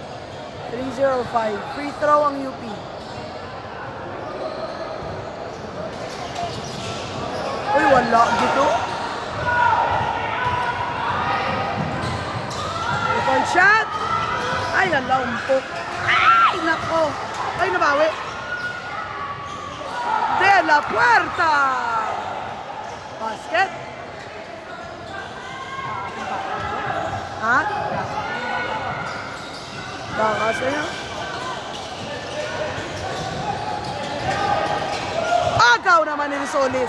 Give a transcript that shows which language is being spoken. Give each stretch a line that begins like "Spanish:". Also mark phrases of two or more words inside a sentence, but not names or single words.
Filipino: 3:05,
English: free throw
Filipino: ang UP. Uy, wala dito.
English: One shot!
Filipino: Ay, nalampok. Ay, nako. Ay, nabawi. De la Puerta! Basket. Ha? Bakas na yun. Agaw naman ni Risoles.